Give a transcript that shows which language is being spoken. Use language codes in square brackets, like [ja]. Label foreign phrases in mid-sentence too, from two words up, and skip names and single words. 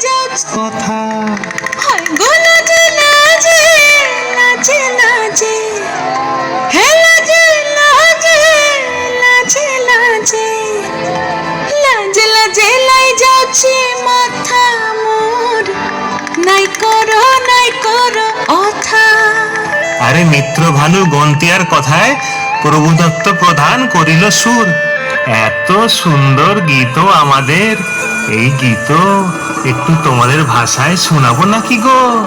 [bn] কথা হয় গো লাজে লাজে লাজে লাজে হে লাজে লাজে লাজে লাজে লাজে লাজে লাই যাচ্ছে মাথা মোর নাই করো অথা। আরে মিত্র ভানু গন্তিয়ার কথায় প্রভুদত্ত প্রধান করিল সুর। এত সুন্দর গীত আমাদের, এই গীত একটু তোমাদের ভাষায় শোনাবো নাকি গো?